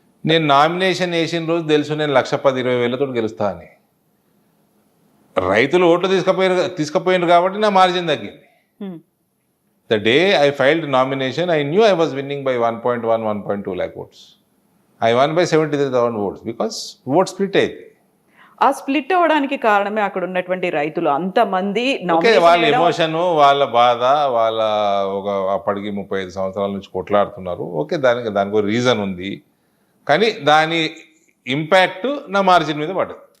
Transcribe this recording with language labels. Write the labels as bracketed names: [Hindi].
[Telugu] నేను నామినేషన్ వేసిన రోజు తెలుసు నేను 1,10,20,000తో గెలుస్తా అని. రైతులు ఓట్లు తీసుకుపోయినారు కాబట్టి నా మార్జిన్ తగ్గింది. [English] The day I filed nomination I knew I was winning by 1.1-1.2 lakh votes. I won by 73,000 votes because vote split అయింది. [Telugu] ఆ స్ప్లిట్ అవ్వడానికి కారణమే అక్కడ ఉన్నటువంటి రైతులు అంతమంది. వాళ్ళ ఎమోషన్, వాళ్ళ బాధ, వాళ్ళ అప్పటికి 35 సంవత్సరాల నుంచి కొట్లాడుతున్నారు. ఓకే, దానికి ఒక రీజన్ ఉంది, కానీ దాని ఇంపాక్ట్ నా మార్జిన్ మీద పడ్డది.